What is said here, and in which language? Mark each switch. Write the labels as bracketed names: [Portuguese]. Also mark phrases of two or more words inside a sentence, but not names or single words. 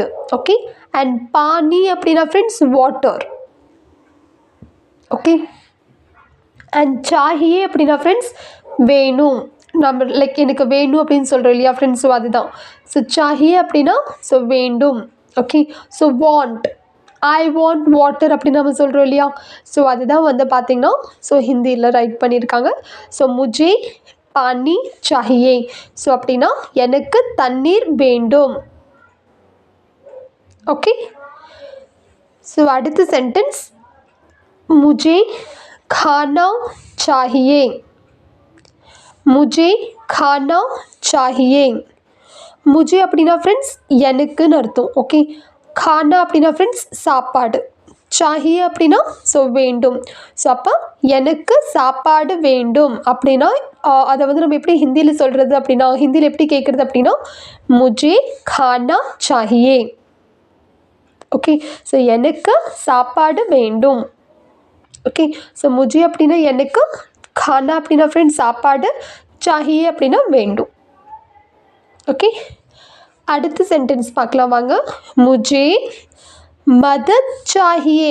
[English] okay, and [Tamil] பானி அப்படின்னா ஃப்ரெண்ட்ஸ் வாட்டர். [English] okay, and [Tamil] சாஹியே அப்படின்னா ஃப்ரெண்ட்ஸ் வேணும். நம்ம லைக் எனக்கு வேணும் அப்படின்னு சொல்கிறோம் இல்லையா ஃப்ரெண்ட்ஸ்? ஸோ அதுதான். ஸோ சாஹியே அப்படின்னா ஸோ வேண்டும். [English] okay, so want, I want water [Tamil] அப்படின்னு நம்ம சொல்கிறோம் இல்லையா? ஸோ அதுதான் வந்து பார்த்திங்கன்னா ஸோ ஹிந்தியில் ரைட் பண்ணியிருக்காங்க. ஸோ [Hindi] मुझे पानी चाहिए. [Tamil] ஸோ அப்படின்னா எனக்கு தண்ணீர் வேண்டும். [English] okay, so [Hindi] அடுத்த சென்டென்ஸ் मुझे खाना चाहिए. मुझे खाना चाहिए. [Tamil] முஜே அப்படின்னா ஃப்ரெண்ட்ஸ் எனக்குன்னு அர்த்தம். ஓகே, खाना அப்படின்னா ஃப்ரெண்ட்ஸ் சாப்பாடு, சாஹியே அப்படின்னா ஸோ வேண்டும். ஸோ அப்போ எனக்கு சாப்பாடு வேண்டும் அப்படின்னா அதை வந்து நம்ம எப்படி ஹிந்தியில் சொல்கிறது அப்படின்னா, ஹிந்தியில் எப்படி கேட்குறது அப்படின்னா [Hindi] मुझे खाना चाहिए. [English] okay, so [Tamil] எனக்கு சாப்பாடு வேண்டும். [English] okay, so [Tamil] முஜே அப்படின்னா எனக்கு, खाना அப்படின்னா ஃப்ரெண்ட்ஸ் சாப்பாடு, சாஹியே அப்படின்னா வேண்டும். ஓகே, அடுத்த சென்டென்ஸ் பார்க்கலாம் வாங்க. [Hindi] मुझे मदद चाहिए.